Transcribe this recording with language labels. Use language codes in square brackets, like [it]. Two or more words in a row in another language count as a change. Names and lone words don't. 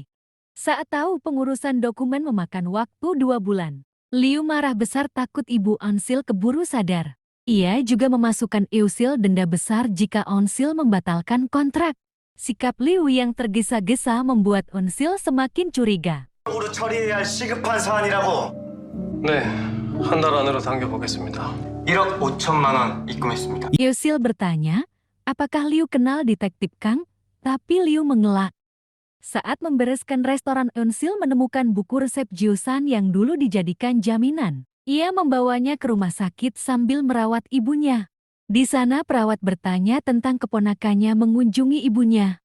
[id] Saat tahu pengurusan dokumen memakan waktu 2 bulan, Liu marah besar takut ibu Aun Sil keburu sadar. Ia juga memasukkan Eusil denda besar jika Aun Sil membatalkan kontrak. Sikap Liu yang tergesa-gesa membuat Aun Sil semakin curiga. [ko] 으로 처리해야 할 시급한 사안이라고. 네, 한 달 안으로 당겨보겠습니다. 1억 5천만 원 입금했습니다. [id] Eusil bertanya, apakah Liu kenal detektif Kang? Tapi Liu mengelak. Saat membereskan restoran, Aun Sil menemukan buku resep Jiusan yang dulu dijadikan jaminan. Ia membawanya ke rumah sakit sambil merawat ibunya. Di sana perawat bertanya tentang keponakannya mengunjungi ibunya.